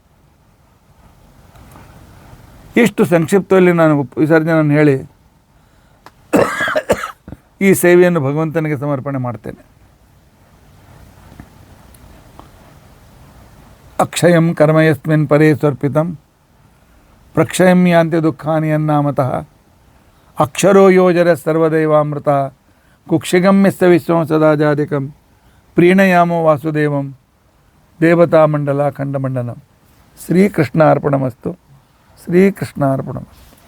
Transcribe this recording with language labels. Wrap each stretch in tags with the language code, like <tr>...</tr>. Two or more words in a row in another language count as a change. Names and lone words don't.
<kn>ಇಷ್ಟು ಸಂಕ್ಷಿಪ್ತದಲ್ಲಿ ನಾನು ವಿಸರ್ಜನೆಯನ್ನು ಹೇಳಿ ಈ ಸೇವೆಯನ್ನು ಭಗವಂತನಿಗೆ ಸಮರ್ಪಣೆ ಮಾಡ್ತೇನೆ.</kn> <sa>ಅಕ್ಷಯಂ ಕರ್ಮ ಯಸ್ಮಿನ್ ಪರೇ ಸ್ವರ್ಪಿತಂ ಪ್ರಕ್ಷಯಂ ಯಾಂತಿ ದುಃಖಾನಿ ಅನ್ನಾಮತಃ ಅಕ್ಷರೋ ಯೋಜರ ಸರ್ವದೈವಾಮೃತ ಕುಕ್ಷಿಗಮ್ಯಸ್ತ ವಿಶ್ವಂ ಸದಾಜಾಧಿಕಂ ಪ್ರೀಣಯಾಮೋ ವಾಸುದೇವಂ ದೇವತಾ ಮಂಡಲ ಖಂಡಮಂಡಲಂ. ಶ್ರೀಕೃಷ್ಣ ಅರ್ಪಣಮಸ್ತು. ಶ್ರೀಕೃಷ್ಣ ಅರ್ಪಣಮಸ್ತು.</sa>